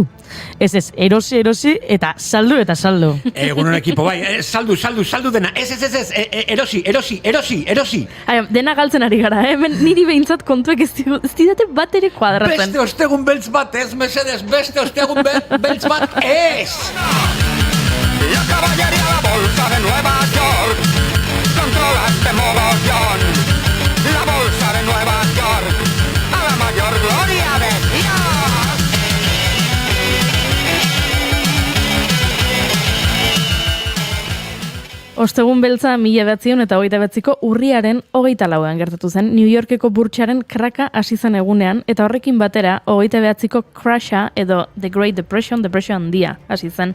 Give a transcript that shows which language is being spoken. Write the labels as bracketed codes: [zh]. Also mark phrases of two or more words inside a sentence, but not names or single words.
[eu] Ez, erosi eta saldu. Egunon ekipo, bai, saldu dena. Ez, erosi. Ai, dena galtzen ari gara, hemen niri behintzat kontuek ez didate bat ere kuadratzen. Beste ostegun beltz bat, ez, mesedes, beste ostegun beltz bat, ez! [es] La caballería la bolsa de Nueva York controla este mogollón. La bolsa de Nueva York a la mayor gloria de Dios. [eu] Ostegun beltza 1929ko urriaren 24an gertatu zen New Yorkeko burtsaren kraka hasi zen egunean eta horrekin batera 29ko crasha edo [en] The Great Depression [eu] handia hasi zen.